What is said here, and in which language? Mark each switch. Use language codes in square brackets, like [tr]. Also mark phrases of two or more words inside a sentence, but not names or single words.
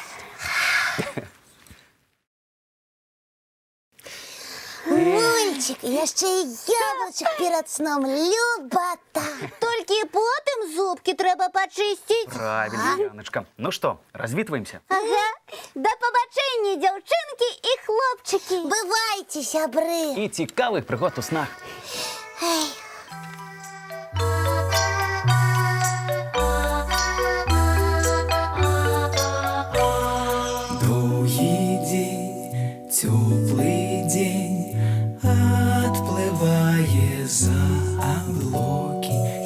[be] Мульчик, яшчэ і яблычак перад сном. Любата. Толькі потым зубкі трэба пачысціць. [ru] Правильно, Яночка. Ну что, развітваемся? [be] Ага. Да пабачэння, дзяўчынкі і хлопчыкі. Бывайце, сябры. І цікавых прыгод у снах. Эй. [ru] Довгий день, теплый день, отплывая за облаки.